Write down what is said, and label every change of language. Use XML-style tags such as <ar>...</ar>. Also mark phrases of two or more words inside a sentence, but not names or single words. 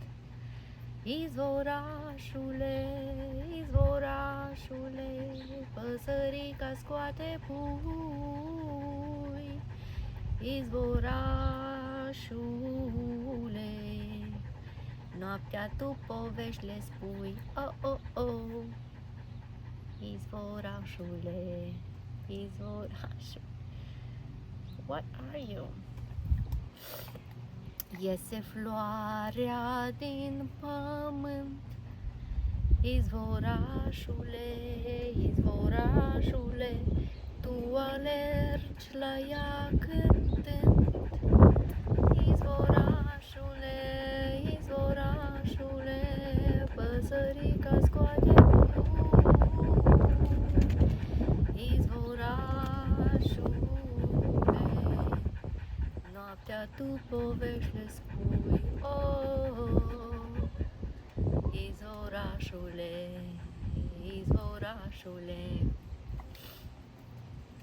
<ro>Izvorașule, izvorașule, păsărica scoate pui. Izvorașule, noaptea tu povești le spui. Oh, oh, oh. Izvorașule, izvorașule.</ro> <en>What are you?</en> <ro>Iese floarea din pământ. Izvorașule, izvorașule, tu alergi la ea cântând. Izvorașule, izvorașule, păsărica scoate noaptea tu povești le spui. Oh, izvorașule, izvorașule.</ro>